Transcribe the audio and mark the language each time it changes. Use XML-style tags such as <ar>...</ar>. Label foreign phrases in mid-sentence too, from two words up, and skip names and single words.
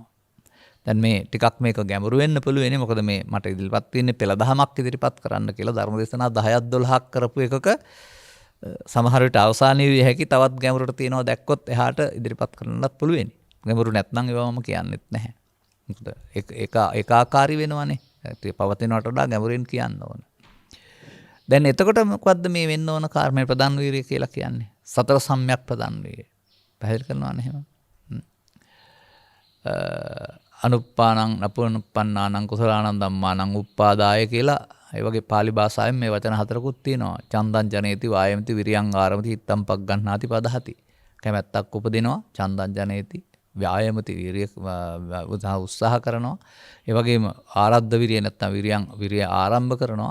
<si>දැන් මේ ටිකක් මේක ගැඹුරු වෙන්න පුළුවන්නේ මොකද මේ මට ඉදිරිපත් වෙන්නේ පෙළ දහමක් ඉදිරිපත් කරන්න කියලා ධර්ම දේශනා 10ක් 12ක් කරපු එකක සමහර විට අවසානයේ විය හැකි තවත් ගැඹුරට තියෙනවා දැක්කොත් එහාට ඉදිරිපත් කරන්නත් පුළුවන්නේ. ගැඹුරු නැත්නම් ඒවම කියන්නෙත් නැහැ. මොකද ඒකාකාරී වෙනවනේ. ඒ පවතිනවට වඩා ගැඹුරින් කියන්න ඕන. දැන් එතකොට මොකද්ද මේ වෙන්න ඕන කාර්මයේ ප්‍රධාන වීරිය කියලා කියන්නේ? සතර සම්‍යක් ප්‍රධාන වීරිය. පැහැදිලි කරනවානේ එහෙම.</si> <pi>අනුප්පානං නපුනුප්පන්නානං කුසලානං ධම්මානං උප්පාදාය</pi> <si>කියලා ඒ වගේ pāli භාෂාවෙන් මේ වචන හතරකුත් තියෙනවා.</si> <pi>චන්දං ජනේති වායමති විරියං ආරමති හිත්තං පග්ගණ්ණාති පදහති.</pi> <si>කැමැත්තක් උපදිනවා</si> <pi>චන්දං ජනේති</pi> <si>ව්‍යායමති විරිය උත්සාහ කරනවා. ඒ වගේම ආරද්ධ විරිය නැත්නම් විරිය ආරම්භ කරනවා.</si>